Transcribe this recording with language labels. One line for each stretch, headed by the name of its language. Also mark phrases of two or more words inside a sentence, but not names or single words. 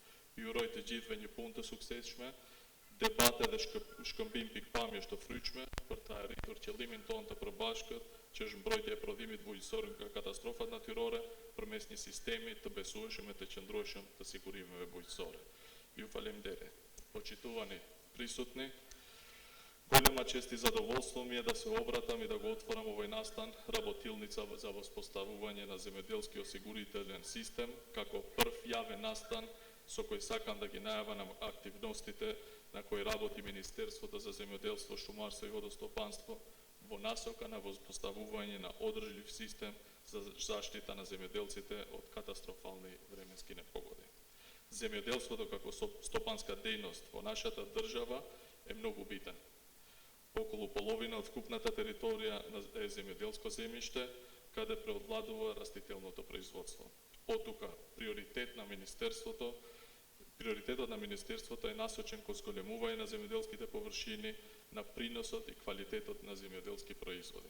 Albanian: Ju uroj të gjithëve një punë të suksesshme, debate dhe shkëmbim pikpamjesh të fryqme për të arritur qëllimin tonë të përbashkët, që është mbrojtja e prodhimit bujqësor nga katastrofat natyrore përmes një sistemi të besueshëm e të qëndrueshëm të sigurimeve bujqësore. Ju falemnderit.
Macedonian: Почитувани присутни, голема чест и задоволство ми е да се обраќам и да го отварам овој настан работилница за воспоставување на земјоделски осигурителен систем, како прв јавен настан со кој сакам да ги најавам активностите на кои работи Министерство за земјоделство, шумарство и водостопанство во насока на воспоставување на одржлив систем за заштита на земјоделците од катастрофални временски непогоди. Zemjodelството како стопанска дејност во нашата држава е многу битен. Околу половина од вкупната територија е земјоделско земјиште, каде преовладува растителното производство. Оттука приоритетот на Министерството е насочен кон зголемување на земјоделските површини, на приносот и квалитетот на земјоделски производи.